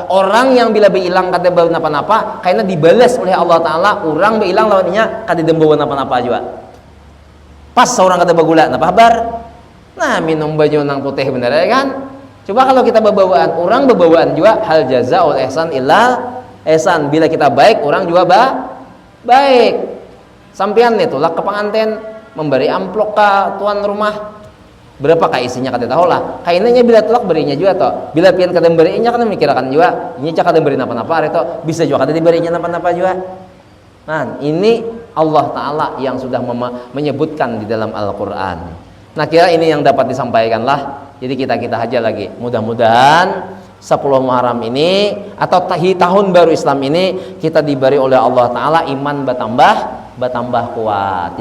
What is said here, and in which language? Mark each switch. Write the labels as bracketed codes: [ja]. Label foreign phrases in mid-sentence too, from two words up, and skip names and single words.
[bjn] Orang yang bila bilang kada bawa napa-napa, karena dibalas oleh Allah Taala, orang bilang lawannya kada dembawa napa-napa juga. Pas seorang kada bagula, napa kabar? Nah, minum baju nang putih bener ya kan? Coba kalau kita babawaan, orang babawaan juga [ar] هل جزاء الإحسان إلا الإحسان. [bjn] Bila kita baik, orang juga baik. Sampean nih tulak ke pengantin, memberi amplop ke tuan rumah. Berapa kah isinya kada tahu lah. Kainnya bila tulak berinya juga toh. Bila pian kada berinya kan mikirakan juga. Ini cak kada beri napa-napa itu bisa juga kada diberinya napa-napa juga. [id] Nah, ini Allah Taala yang sudah menyebutkan di dalam Al-Qur'an. Nah, kira ini yang dapat disampaikan lah. [bjn] Jadi kita aja lagi. [id] Mudah-mudahan 10 Muharram ini atau tahun baru Islam ini kita diberi oleh Allah Taala iman bertambah kuat.